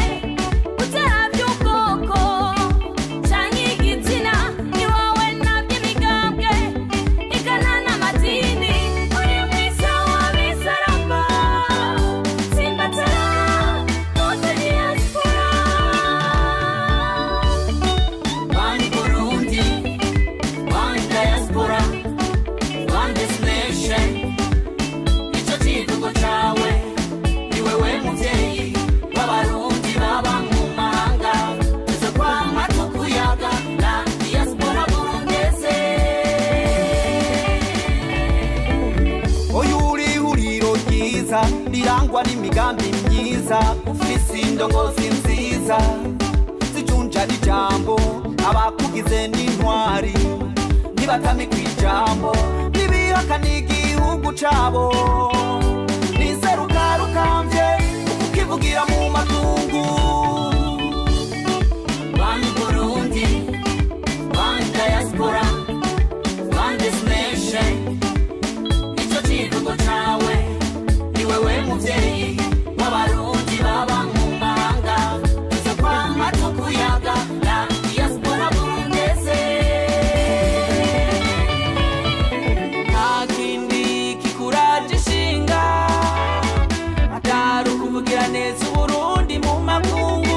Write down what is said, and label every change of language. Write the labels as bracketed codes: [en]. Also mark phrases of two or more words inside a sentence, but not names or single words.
[rn] Utaravye ubwoko canke igitsina, ni wowe navyo imigambwe igana n'amadini. Uri mwiza w'abisaramba, simbatara [fr] toute diaspora. [en] One Burundi, one diaspora, one destination. [rn] Nico kivugo cawe, ni wewe muvyeyi w'abarundi baba mu mahanga. Tuzokwama tukuyaga [fr] la diaspora burundese. [rn] Oyuri huriro ryiza rirangwa n'imigambi myiza, ufise indongozi nziza zijunja n'ijambo, abakugize n'intwari nibatami kw'ijambo, ntibihakana igihugu cabo, niseruka rukamvye ukivugira mu makungu. [en] One Burundi, one diaspora, one destination. [rn] Nico kivugo cawe, ni wewe muvyeyi w'abarundi baba mu mahanga. Tuzokwama tukuyaga [fr] la diaspora burundese. [rn] Nta kindi kikuraje ishinga atari ukuvugira neza Uburundi mu makungu.